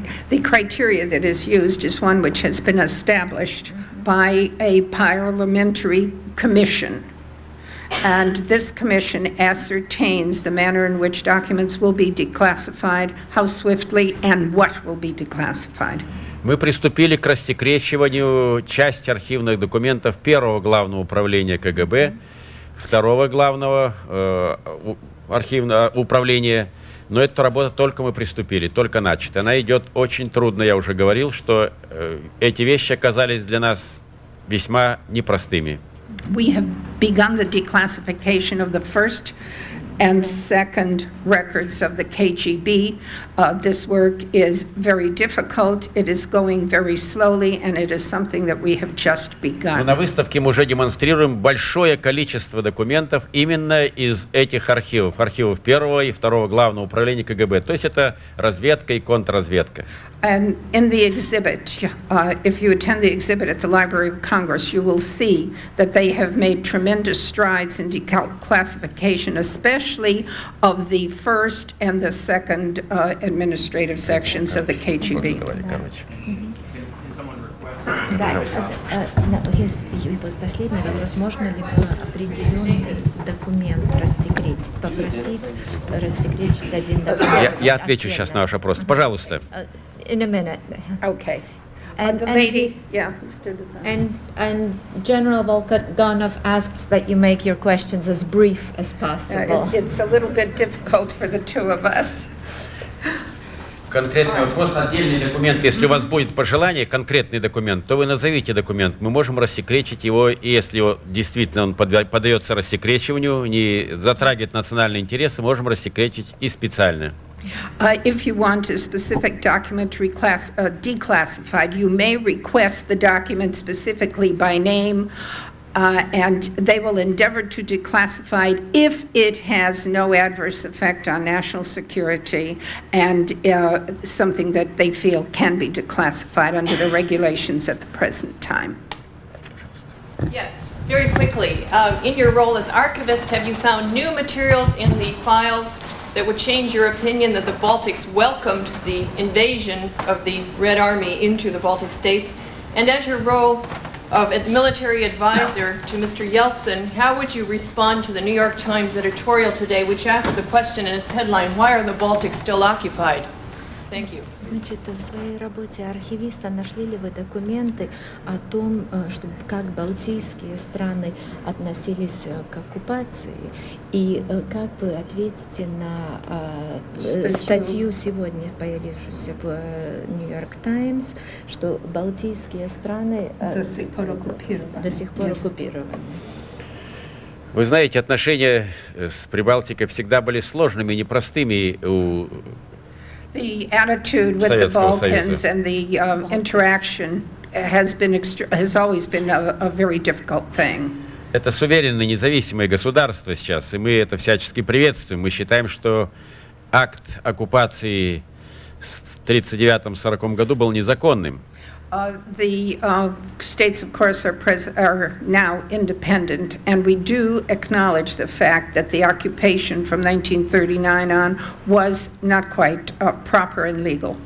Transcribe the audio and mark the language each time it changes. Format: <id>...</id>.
<en>The criteria that is used is one which has been established by a parliamentary commission. And this commission ascertains the manner in which documents will be declassified, how swiftly, and what will be declassified.</en> <ru>Мы приступили к рассекречиванию части архивных документов первого главного управления КГБ, второго главного архивного управления, но эту работу только мы приступили, только начата. Она идет очень трудно, я уже говорил, что эти вещи оказались для нас весьма непростыми.</ru> <en>We have begun the declassification of the first and second records of the KGB. This work is very difficult, it is going very slowly, and it is something that we have just begun.</en> <ru>На выставке мы уже демонстрируем большое количество документов именно из этих архивов, архивов первого и второго главного управления КГБ. То есть это разведка и контрразведка.</ru> <en>And in the exhibit, if you attend the exhibit at the Library of Congress, you will see that they have made tremendous strides in declassification, especially of the first and the second administrative sections of the KGB.</en> <ru>Да, и вот последний вопрос: можно ли определенный документ рассекретить, попросить рассекретить один документ? Я отвечу сейчас на ваш вопрос. Пожалуйста.</ru> <en>In a minute. Okay. And The lady, yeah, who stood with that. And General Volkogonov asks that you make your questions as brief as possible. It's a little bit difficult for the two of us.</en> <ru>Конкретный вопрос, отдельный документ. Если у вас будет пожелание, конкретный документ, то вы назовите документ. Мы можем рассекречить его, и если действительно он поддается рассекречиванию, не затрагивает национальные интересы, можем рассекречить и специально.</ru> <en>If you want a specific document declassified, you may request the document specifically by name, and they will endeavor to declassify it if it has no adverse effect on national security and something that they feel can be declassified under the regulations at the present time. Yes, very quickly. In your role as archivist, have you found new materials in the files that would change your opinion that the Baltics welcomed the invasion of the Red Army into the Baltic states? And as your role of a military advisor to Mr. Yeltsin, how would you respond to the New York Times editorial today, which asked the question in its headline, "Why are the Baltics still occupied?" Thank you.</en> <ru>Значит, в своей работе архивиста нашли ли вы документы о том, что, как балтийские страны относились к оккупации, и как вы ответите на статью сегодня, появившуюся в New York Times, что балтийские страны до сих пор оккупированы? Вы знаете, отношения с Прибалтикой всегда были сложными и непростыми у</ru> <en>The attitude with the Balkans and the interaction has always been a very difficult thing.</en> <ru>Это суверенное независимое государство сейчас, и мы это всячески приветствуем. Мы считаем, что акт оккупации в 1939-1940 году был незаконным.</ru> <en>The states, of course, are now independent, and we do acknowledge the fact that the occupation from 1939 on was not quite proper and legal.</en>